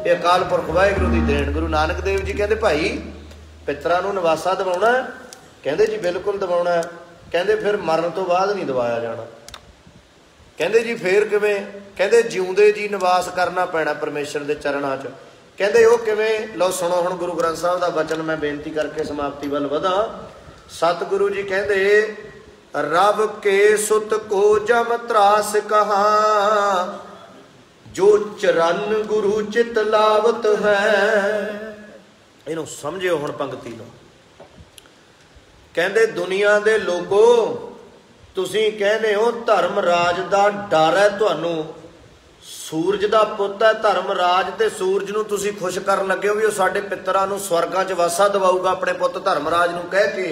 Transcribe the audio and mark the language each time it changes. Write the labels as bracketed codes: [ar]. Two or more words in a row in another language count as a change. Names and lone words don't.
[pa] ਯੇ ਅਕਾਲ ਪੁਰਖ ਵਾਹਿਗੁਰੂ ਦੀ ਦੇਣ। ਗੁਰੂ ਨਾਨਕ ਦੇਵ ਜੀ ਕਹਿਤੇ ਭਾਈ ਪਿਤਰਾਂ ਨੂੰ ਨਵਾਸਾ ਦਵਾਉਣਾ, ਕਹਿੰਦੇ ਜੀ ਬਿਲਕੁਲ ਦਵਾਉਣਾ, ਕਹਿੰਦੇ ਫਿਰ ਮਰਨ ਤੋਂ ਬਾਅਦ ਨਹੀਂ ਦਵਾਇਆ ਜਾਣਾ, ਕਹਿੰਦੇ ਜੀ ਫਿਰ ਕਿਵੇਂ, ਕਹਿੰਦੇ ਜਿਉਂਦੇ ਜੀ ਨਿਵਾਸ ਕਰਨਾ ਪੈਣਾ ਪਰਮੇਸ਼ਵਰ ਦੇ ਚਰਨਾਂ ਚ, ਕਹਿੰਦੇ ਓਹ ਕਿਵੇਂ। ਲੋ ਸੁਣੋ ਹੁਣ ਗੁਰੂ ਗ੍ਰੰਥ ਸਾਹਬ ਦਾ ਵਚਨ, ਮੈਂ ਬੇਨਤੀ ਕਰਕੇ ਸਮਾਪਤੀ ਵੱਲ ਵਧਾਂ। ਸਤਿਗੁਰੂ ਜੀ ਕਹਿੰਦੇ ਰਬ ਕੇ ਸੁਤ ਕੋ ਜਮ ਤ੍ਰਾਸ ਕਹਾ, ਜੋ ਚਰਨ ਗੁਰ ਚਿਤ ਲਾਵਤ ਹੈ। ਇਨੂੰ ਸਮਝਿਓ ਹੁਣ ਪੰਕਤੀ ਨੂੰ, ਕਹਿੰਦੇ ਦੁਨੀਆ ਦੇ ਲੋਗੋ ਤੁਸੀਂ ਕਹਿੰਦੇ ਹੋ ਧਰਮ ਰਾਜ ਦਾ ਡਰ ਹੈ ਤੁਹਾਨੂੰ, ਸੂਰਜ ਦਾ ਪੁੱਤ ਹੈ ਧਰਮ ਰਾਜ, ਤੇ ਸੂਰਜ ਨੂੰ ਤੁਸੀਂ ਖੁਸ਼ ਕਰ ਲੱਗੇ ਹੋ ਭੀ ਸਾਡੇ ਪਿਤਰਾਂ ਨੂੰ ਸਵਰਗਾਂ ਚ ਵਾਸਾ ਦਵਾਊਗਾ ਅਪਨੇ ਪੁੱਤ ਧਰਮ ਰਾਜ ਨੂੰ ਕਹਿ ਕੇ।